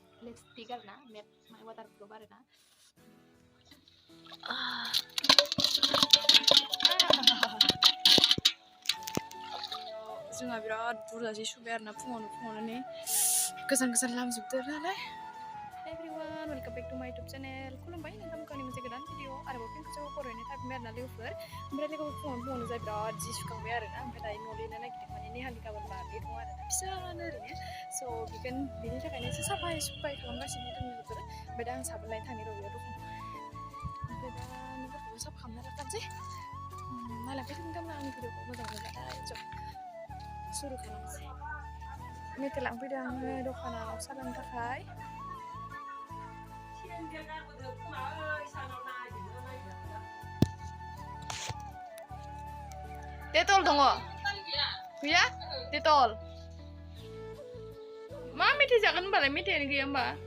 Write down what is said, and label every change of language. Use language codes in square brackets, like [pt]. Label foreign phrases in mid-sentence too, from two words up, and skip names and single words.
[en] lipstick arena matte my waterproof arena [brx] जोंहा बिराद बुरजा जि सुबाय आरोना फुङावनो नै गोजान लामजोबदो नालाय [en] everyone welcome back to my YouTube channel [brx] खुलुमबाय नोंथांमोनखौ आंनि मोनसे गोदान भिडिअ आरोबाव फिन खेबसेबाव बरायनाय थाफिनबाय आरोना लोगोफोर ओमफ्राय लोगोफोर फुङावनो जा बिराद जि सुखांबाय आरोना ओमफ्राय दायो न' लिरनो नागिरदों माने नेहानि गाबोन बार्थडे दं आरोना फिसानो ओरैनो स' बिनि थाखायनो एसे साफाय सुफाय खालामगासिनो दं लोगोफोर ओमफ्राय दा आं साबोन लायनो थांनि र' बेयाव दखानाव ओमफ्राय दा न'फोरखौबो साफा खालामना लाखानोसै नालाय नोंथांमोना आंनि भिडिअखौ मोजां मोनोब्ला ज' सुरु खालामसै मेथाइ लांफैदों आङो दखानाव साहा लोंनो थाखाय Detol dong ya Detol मा मेथाइ जागोन होनबालाय मेथाइयानो गैया होनबा